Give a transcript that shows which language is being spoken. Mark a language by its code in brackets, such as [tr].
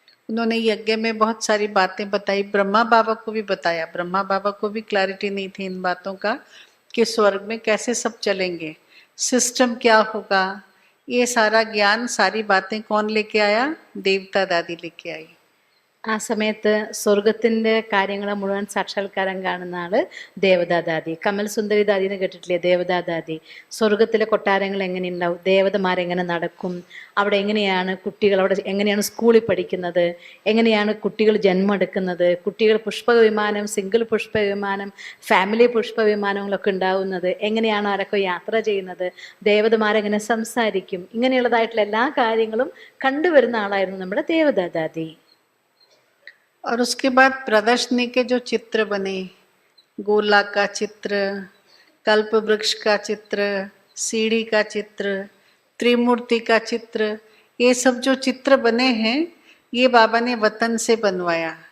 [hi] उन्होंने यज्ञ में बहुत सारी बातें बताई, ब्रह्मा बाबा को भी बताया। ब्रह्मा बाबा को भी क्लैरिटी नहीं थी इन बातों का कि स्वर्ग में कैसे सब चलेंगे, सिस्टम क्या होगा। ये सारा ज्ञान, सारी बातें कौन लेके आया, देवता दादी लेके आई। [ml] ആ സമയത്ത് സ്വർഗത്തിൻ്റെ കാര്യങ്ങൾ മുഴുവൻ സാക്ഷാത്കാരം കാണുന്ന ആള് ദേവതാദാദി. കമൽ സുന്ദരി ദാദി എന്ന് കേട്ടിട്ടില്ലേ, ദേവതാദാദി. സ്വർഗത്തിലെ കൊട്ടാരങ്ങൾ എങ്ങനെ ഉണ്ടാവും, ദേവതമാരെങ്ങനെ നടക്കും, അവിടെ എങ്ങനെയാണ് കുട്ടികൾ, അവിടെ എങ്ങനെയാണ് സ്കൂളിൽ പഠിക്കുന്നത്, എങ്ങനെയാണ് കുട്ടികൾ ജന്മം എടുക്കുന്നത്, കുട്ടികൾ പുഷ്പ വിമാനം, സിംഗിൾ പുഷ്പ വിമാനം, ഫാമിലി പുഷ്പ വിമാനങ്ങളൊക്കെ ഉണ്ടാവുന്നത്, എങ്ങനെയാണ് ആരൊക്കെ യാത്ര ചെയ്യുന്നത്, ദേവതമാരെങ്ങനെ സംസാരിക്കും, ഇങ്ങനെയുള്ളതായിട്ടുള്ള എല്ലാ കാര്യങ്ങളും കണ്ടുവരുന്ന ആളായിരുന്നു നമ്മുടെ ദേവതാദാദി. [hi] और उसके बाद प्रदर्शनी के जो चित्र बने, गोला का चित्र, कल्प वृक्ष का चित्र, सीढ़ी का चित्र, त्रिमूर्ति का चित्र, ये सब जो चित्र बने हैं ये बाबा ने वतन से बनवाया।